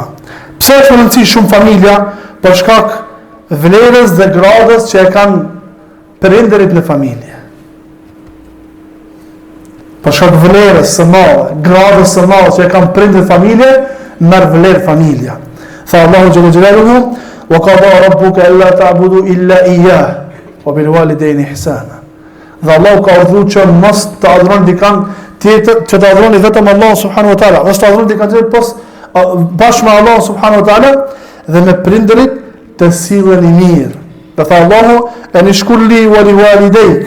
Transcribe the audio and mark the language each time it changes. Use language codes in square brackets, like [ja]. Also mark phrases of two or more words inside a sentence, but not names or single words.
[sq] Pse është rëndësi shumë familja? Për shkak vlerës dhe gradës që e kanë prindërit në familje. Për shkak vlerës së madhe, gradës së madhe që e kanë prindërit në familje, merr vlerë familja. Tha Allahu [ar] جل جلاله: "وقضى ربك ألا تعبدوا إلا إياه وبالوالدين إحسانا." [sq] Dhe Allahu ka urdhëruar që mos të adhuroni dikant tjetër që të adhuroni vetëm Allah [ar] سبحانه وتعالى, [sq] mos të adhuroni dikë tjetër pos bashkë me Allah [ar] سبحانه وتعالى [sq] dhe me prindërit të silleni mirë. Dhe tha Allahu, [ar] أن اشكر لي ولوالديك.